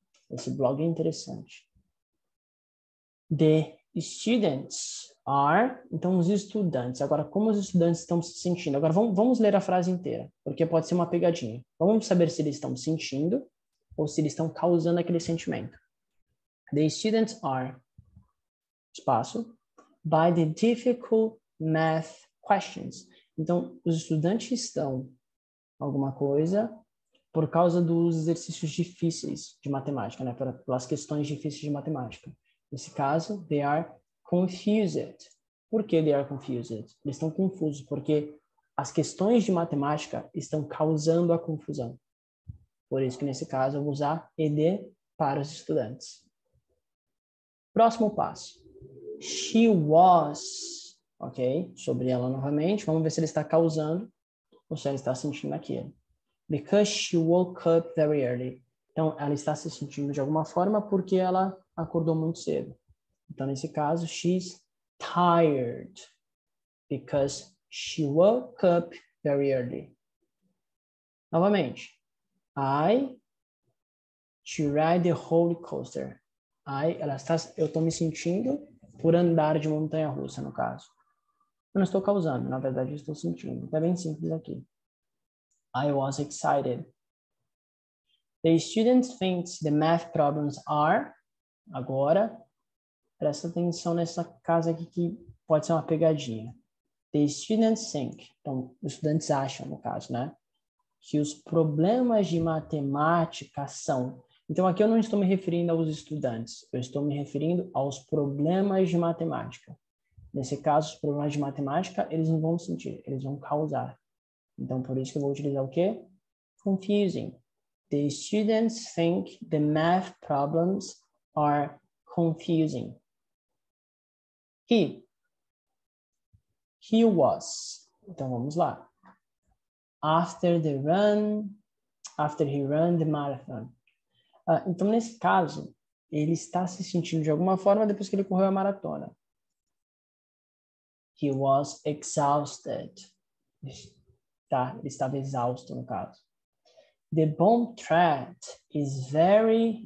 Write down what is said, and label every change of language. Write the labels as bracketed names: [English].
[Portuguese] Esse blog é interessante. [English] The students are... [Portuguese] Então, os estudantes. Agora, como os estudantes estão se sentindo? Agora, vamos ler a frase inteira, porque pode ser uma pegadinha. Vamos saber se eles estão sentindo ou se eles estão causando aquele sentimento. [English] The students are... [Portuguese] Espaço. [English] By the difficult math questions. [Portuguese] Então, os estudantes estão alguma coisa por causa dos exercícios difíceis de matemática, né? Pelas questões difíceis de matemática. Nesse caso, [English] they are confused. Por que they are confused? [Portuguese] Eles estão confusos porque as questões de matemática estão causando a confusão. Por isso que nesse caso eu vou usar ed para os estudantes. Próximo passo. [English] She was, ok? [Portuguese] Sobre ela novamente. Vamos ver se ele está causando ou se ela está sentindo aquilo. [English] Because she woke up very early. [Portuguese] Então, ela está se sentindo de alguma forma porque ela acordou muito cedo. Então, nesse caso, [English] she's tired. Because she woke up very early. [Portuguese] Novamente. [English] To ride the roller coaster. [Portuguese] Eu estou me sentindo por andar de montanha-russa, no caso. Eu não estou causando, na verdade, eu estou sentindo. É bem simples aqui. [English] I was excited. The student thinks the math problems are... [Portuguese] Agora, presta atenção nessa casa aqui que pode ser uma pegadinha. [English] The students think... [Portuguese] Então, os estudantes acham, no caso, né? Que os problemas de matemática são... Então, aqui eu não estou me referindo aos estudantes. Eu estou me referindo aos problemas de matemática. Nesse caso, os problemas de matemática, eles não vão sentir, eles vão causar. Então, por isso que eu vou utilizar o quê? [English] Confusing. The students think the math problems are confusing. He was. [Portuguese] Então, vamos lá. [English] After he ran the marathon. [Portuguese] Então, nesse caso, ele está se sentindo de alguma forma depois que ele correu a maratona. [English] He was exhausted. [Portuguese] Tá? Ele estava exausto, no caso. [English] The bomb threat is very...